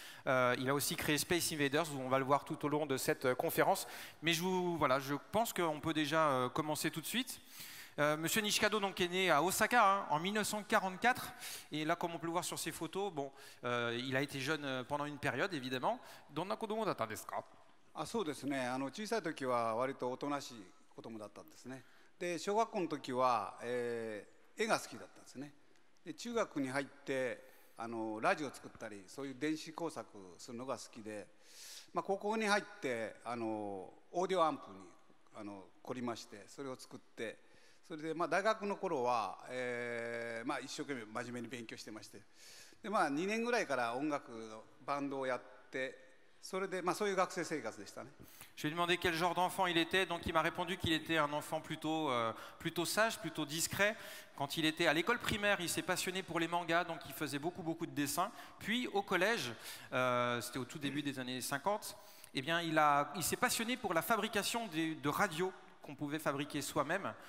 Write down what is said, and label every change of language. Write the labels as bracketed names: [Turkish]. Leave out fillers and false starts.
[French] Il a aussi créé Space Invaders, où on va le voir tout au long de cette conférence. Mais je pense qu'on peut déjà commencer tout de suite. Monsieur Nishikado donc, est né à Osaka hein, en 1944 et là comme on peut le voir sur ses photos, bon, il a été jeune pendant une période évidemment. [Japanese] どんな子供だったんですか？そうですね。小さい時は割とおとなしい子供だったんですね。で小学校の時は、絵が好きだったんですね。で中学に入ってラジオを作ったりそういう電子工作するのが好きで、高校に入ってオーディオアンプに凝りましてそれを作って。それで大学の頃は、一生懸命真面目に勉強してましてで、2年ぐらいから音楽のバンドをやってそれで、そういう学生生活でしたね。 [French] Je lui ai demandé quel genre d'enfant il était, donc il m'a répondu qu'il était un enfant plutôt sage, plutôt discret. Quand il était à l'école primaire, il s'est passionné pour les mangas, donc il faisait beaucoup de dessins. Puis au collège, c'était au tout début des années 50, eh bien, il s'est passionné pour la fabrication de radios qu'on pouvait fabriquer soi-même.